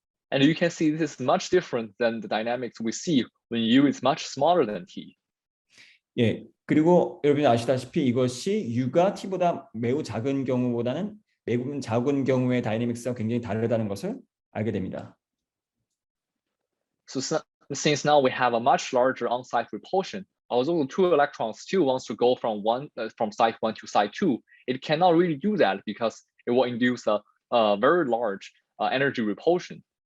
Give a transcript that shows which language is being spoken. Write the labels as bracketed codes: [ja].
[en] And you can see this is much different than the dynamics we see when U is much smaller than T. [ko] 예, 그리고 여러분이 아시다시피 이것이 U가 T보다 매우 작은 경우보다는 매우 작은 경우의 다이내믹스가 굉장히 다르다는 것을 알게 됩니다. [en] So since now we have a much larger on-site repulsion, although the 2 electrons still wants to go from site 1 to site 2, it cannot really do that because it will induce a very large energy repulsion.